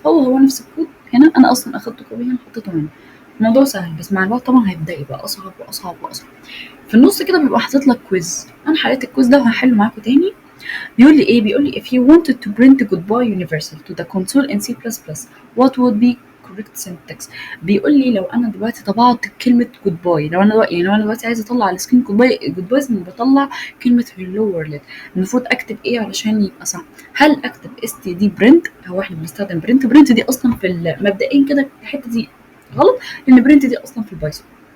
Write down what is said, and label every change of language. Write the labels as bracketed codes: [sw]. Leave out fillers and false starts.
[ar] هو نفس الكود هنا، انا اصلا اخدت كوبي هنا حطيته هنا. الموضوع سهل، بس مع الوقت طبعا هيبدا يبقى اصعب واصعب واصعب. في النص كده بيبقى حاطط لك كويز، انا حليت الكويز ده وهحله معاكم تاني. بيقول لي ايه، بيقول لي [en] if you wanted to print goodbye universal to the console in C++, what would be correct syntax. [ar] بيقول لي لو انا دلوقتي طبعت كلمه goodbye، لو انا دلوقتي يعني لو انا دلوقتي عايزه اطلع على السكرين goodbye زي ما بطلع كلمه hello world، المفروض اكتب ايه علشان يبقى صح؟ هل اكتب std print؟ هو احنا بنستخدم برنت دي اصلا في مبدئيا كده الحته دي غلط، لان برنت دي اصلا في البايثون.